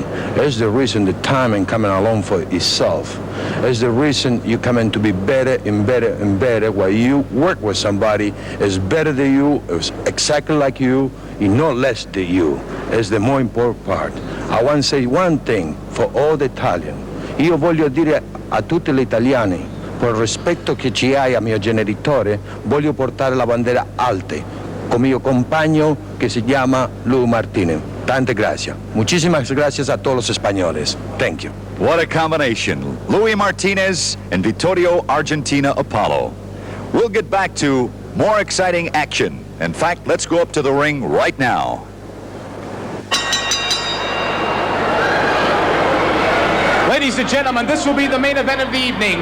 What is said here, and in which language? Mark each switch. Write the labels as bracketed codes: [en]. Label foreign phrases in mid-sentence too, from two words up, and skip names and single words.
[en] That's the reason the timing coming along for itself. That's the reason you come in to be better and better and better. While you work with somebody is better than you, is exactly like you, and not less than you. That's the more important part. I want to say one thing for all the Italian. [it] Io voglio dire a tutti gli italiani, per il rispetto che ci hai a mio genitore, voglio portare la bandera alte, con mio compagno che si llama Luis Martinez. [es] Tante gracias. Muchísimas gracias a todos los españoles. [en] Thank you. What a combination. Louis Martinez and Vittorio Argentina Apollo. We'll get back to more exciting action. In fact, let's go up to the ring right now. Ladies and gentlemen, this will be the main event of the evening.